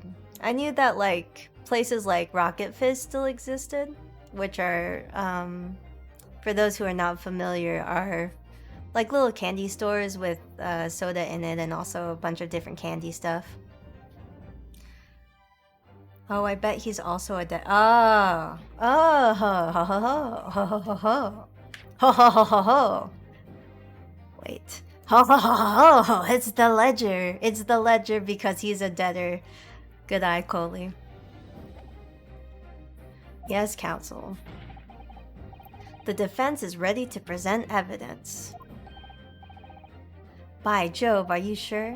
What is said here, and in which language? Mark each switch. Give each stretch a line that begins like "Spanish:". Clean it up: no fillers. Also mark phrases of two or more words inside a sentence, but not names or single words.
English: I knew that like places like Rocket Fizz still existed, which are, for those who are not familiar, are like little candy stores with soda in it and also a bunch of different candy stuff. Oh, I bet he's also a oh, oh, ho, ho, ho, ho, ho, ho, ho, ho, ho, ho, ho, ho. Wait, ho, ho, ho, ho, ho. It's the ledger. It's the ledger because he's a debtor. Good eye, Coley. Yes, counsel. The defense is ready to present evidence. By Jove, are you sure?